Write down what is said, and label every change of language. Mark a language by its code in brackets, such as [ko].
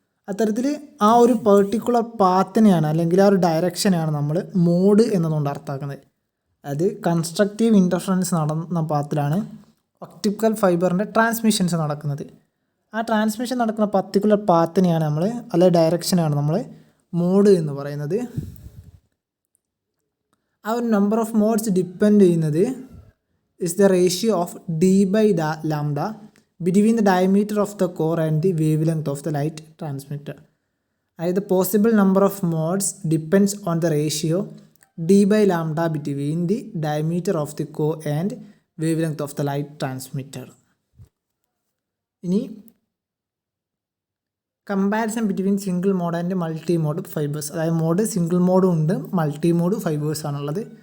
[ml] അത്തരത്തിൽ ആ ഒരു പെർട്ടിക്കുലർ പാത്തിനെയാണ് അല്ലെങ്കിൽ ആ ഒരു ഡയറക്ഷനെയാണ് നമ്മൾ മോഡ് എന്നതുകൊണ്ട് അർത്ഥമാക്കുന്നത്. അത് കൺസ്ട്രക്റ്റീവ് ഇൻ്റർഫറൻസ് നടന്ന പാത്തിലാണ് ഒപ്റ്റിക്കൽ ഫൈബറിൻ്റെ ട്രാൻസ്മിഷൻസ് നടക്കുന്നത്. ആ ട്രാൻസ്മിഷൻ നടക്കുന്ന പർട്ടിക്കുലർ പാത്തിനെയാണ് നമ്മൾ അല്ലെങ്കിൽ ഡയറക്ഷനെയാണ് നമ്മൾ മോഡ് എന്ന് പറയുന്നത്. ആ ഒരു നമ്പർ ഓഫ് മോഡ്സ് ഡിപ്പെൻഡ് ചെയ്യുന്നത് [en] is the ratio of d by lambda between the diameter of the core and the wavelength of the light transmitter. The possible number of modes depends on the ratio d by lambda between the diameter of the core and wavelength of the light transmitter. ഇനി comparison between single mode and multi mode fibres. [ml] അതായത് mode single മോഡും ഉണ്ട്, multi mode fibres ആണുള്ളത്.